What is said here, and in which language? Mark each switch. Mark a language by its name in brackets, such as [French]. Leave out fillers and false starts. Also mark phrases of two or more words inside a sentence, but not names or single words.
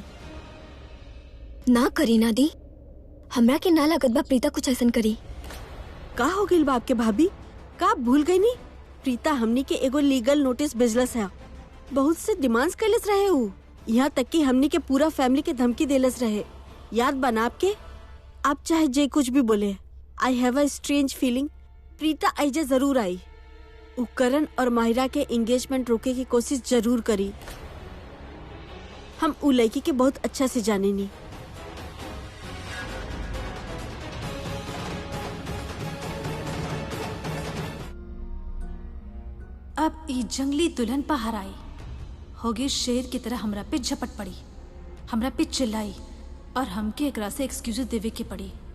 [Bhojpuri] ना करी ना दी, हमरा के ना लागत बा प्रीता कुछ ऐसा करी। का हो गई बा आपके भाभी? का भूल गई नी? प्रीता हमनी के एगो [English] legal notice [Bhojpuri] भेजलस है। बहुत से डिमांड्स कैलस रहे हु, यहाँ तक कि हमनी के पूरा फैमिली के धमकी देलस रहे। याद बना आपके? आप चाहे जे कुछ भी बोले, [English] I have a strange feeling [Bhojpuri] प्रीता ऐजा जरूर आई। करण और माहिरा के एंगेजमेंट रोके की कोशिश जरूर करी। हम उ लड़की के बहुत अच्छा से जाने नी। अब ई जंगली दुल्हन बाहर आई होगी, शेर की तरह हमरा पे झपट पड़ी, हमरा पे चिल्लाई और हमके एकरा से एक्सक्यूज देवे के पड़ी।